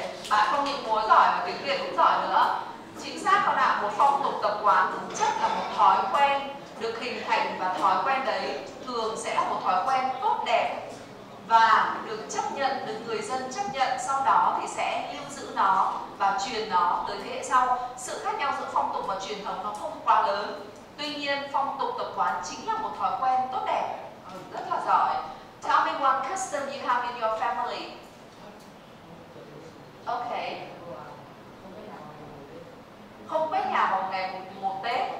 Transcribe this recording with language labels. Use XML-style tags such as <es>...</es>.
<vi>Bạn không những múa giỏi mà tiếng Việt cũng giỏi nữa. Chính xác con ạ, một phong tục tập quán thực chất là một thói quen được hình thành, và thói quen đấy thường sẽ là một thói quen tốt đẹp và được chấp nhận, được người dân chấp nhận, sau đó thì sẽ lưu giữ nó và truyền nó tới thế hệ sau. Sự khác nhau giữa phong tục và truyền thống nó không quá lớn. Tuy nhiên, phong tục tập quán chính là một thói quen tốt đẹp. Rất là giỏi.</vi> <en>Tell me one custom you have in your family. Okay.</en> <vi>Không quét nhà vào ngày 1 Tết.</vi>